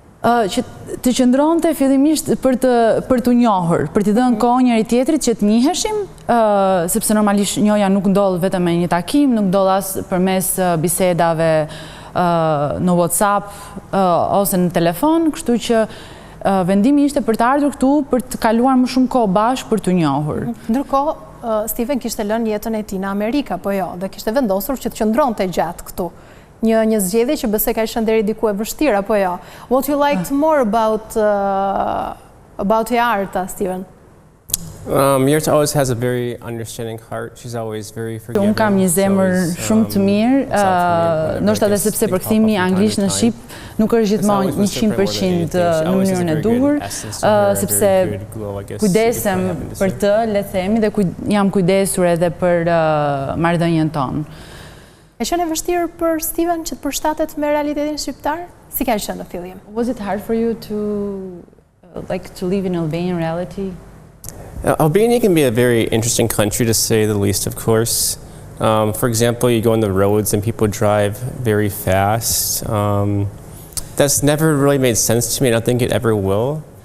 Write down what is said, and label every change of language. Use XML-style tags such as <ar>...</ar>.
<sq>Që të qëndronte fillimisht për të njohur, për të dhënë kohë njëri tjetrit që të njiheshim, sepse normalisht njohja nuk ndodh vetëm me një takim, nuk ndodh as përmes bisedave në WhatsApp ose në telefon, kështu që vendimi ishte për të ardhur këtu për të kaluar më shumë kohë bashkë për të njohur. Ndërkohë, Steven kishte lënë jetën e tij në Amerikë, apo jo, dhe kishte vendosur që të qëndronte gjatë këtu. Një zgjedhje që besoj ka qenë deri diku e vështirë, apo jo?</sq> <en>What you liked more about Jearta, Steven? Jearta always has a very understanding heart. She's always very forgiving.</en> <sq>Unë kam një zemër shumë të mirë, ndoshta edhe sepse përkthimi anglisht në shqip nuk është gjithmonë 100% në mënyrën e duhur, sepse kujdesem për të, le të themi, dhe jam kujdesur edhe për marrëdhënien tonë. E qenë e vështirë për Steven që të përshtatet me realitetin shqiptar? Si ka qenë në fillim?</sq> <en>Was it hard for you to live in Albanian reality? Albania can be a very interesting country, to say the least, of course. For example, you go on the roads and people drive very fast. That's never really made sense to me, and I don't think it ever will.</en>